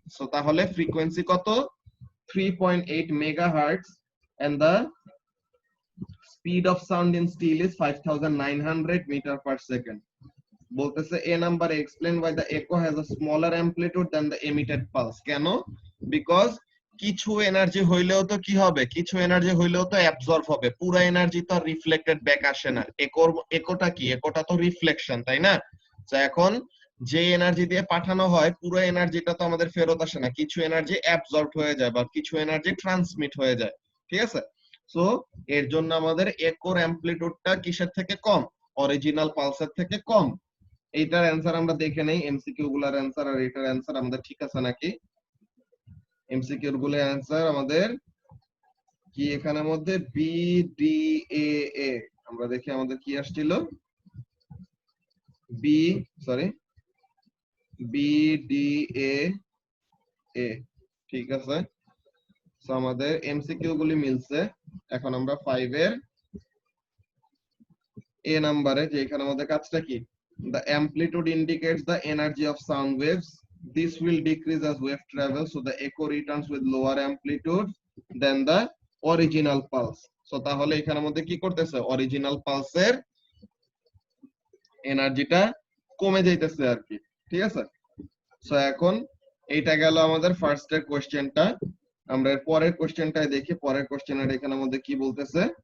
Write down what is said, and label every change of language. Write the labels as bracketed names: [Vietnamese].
[English] So তাহলে frequency কত, 3.8 megahertz, and the speed of sound in steel is 5900 meter per second. বলতেছে a number explain why the echo has a smaller amplitude than the emitted pulse. [Bangla] কেন, because কিছু energy হইলেও তো কি হবে, কিছু এনার্জি হইলেও তো অ্যাবজর্ব হবে, পুরো এনার্জি তো রিফ্লেক্টেড ব্যাক আসে না। একোটা কি, একোটা তো রিফ্লেকশন, তাই না। তো এখন যে এনার্জি দিয়ে পাঠানো হয় পুরো এনার্জিটা তো আমাদের ফেরত আসে না, কিছু এনার্জি অ্যাবজর্ব হয়ে যায় বা কিছু এনার্জি ট্রান্সমিট হয়ে যায়, ঠিক আছে? সো এর জন্য আমাদের একোর অ্যামপ্লিটিউডটা কিসের থেকে কম? অরিজিনাল পালসের থেকে কম। এইটার অ্যান্সার আমরা দেখে নেই, এমসিকিউ গুলার অ্যান্সার আর এটার অ্যান্সার আমাদের ঠিক আছে নাকি। এমসিকিউ গুলোর অ্যান্সার আমাদের কি এখানের মধ্যে বি ডি এ, আমরা দেখি আমাদের কি আসছিল, B sorry B D A, ঠিক আছে। সো আমাদের এমসিকিউ গুলি মিলছে। এখন আমরা 5 এর এ নাম্বারে যে এখানে আমাদের কাজটা কি, [English] the amplitude indicates the energy of sound waves, this will decrease as wave travel, so the echo returns with lower amplitude than the original pulse. [Bangla] So তাহলে এখানের মধ্যে কি করতেছে, অরিজিনাল পালসের এনার্জিটা কমে যাইতেছে আর কি, ঠিক আছে। সো এখন এইটা গেল আমাদের ফার্স্ট এর কোশ্চেনটা। আমরা এর পরের কোশ্চেনটাই দেখি, পরের কোশ্চেনের এখানের মধ্যে কি বলতেছে।